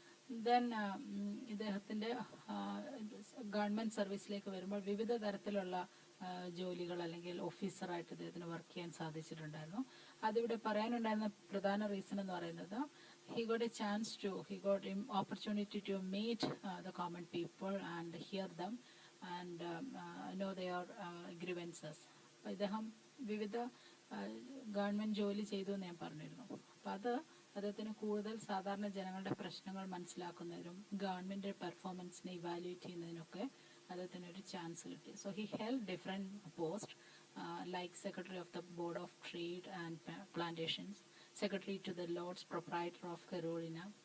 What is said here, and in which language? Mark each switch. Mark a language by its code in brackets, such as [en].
[ml] Then ഇദ്ദേഹത്തിൻ്റെ government സർവീസിലേക്ക് വരുമ്പോൾ വിവിധ തരത്തിലുള്ള ജോലികൾ അല്ലെങ്കിൽ ഓഫീസറായിട്ട് ഇദ്ദേഹത്തിന് വർക്ക് ചെയ്യാൻ സാധിച്ചിട്ടുണ്ടായിരുന്നു. അതിവിടെ പറയാനുണ്ടായിരുന്ന പ്രധാന റീസൺ എന്ന് പറയുന്നത് [en] he got opportunity to meet the common people and hear them and know their grievances. [ml] അപ്പോൾ ഇദ്ദേഹം വിവിധ ഗവൺമെൻറ് ജോലി ചെയ്തു എന്ന് ഞാൻ പറഞ്ഞിരുന്നു. അപ്പം അദ്ദേഹത്തിന് കൂടുതൽ സാധാരണ ജനങ്ങളുടെ പ്രശ്നങ്ങൾ മനസ്സിലാക്കുന്നതിനും ഗവൺമെൻറ് പെർഫോമൻസിനെ ഇവാലുവേറ്റ് ചെയ്യുന്നതിനൊക്കെ അദ്ദേഹത്തിന് ഒരു ചാൻസ് കിട്ടി. [en] So he held different post like secretary of the board of trade and plantations, secretary to the lords proprietor of Carolina.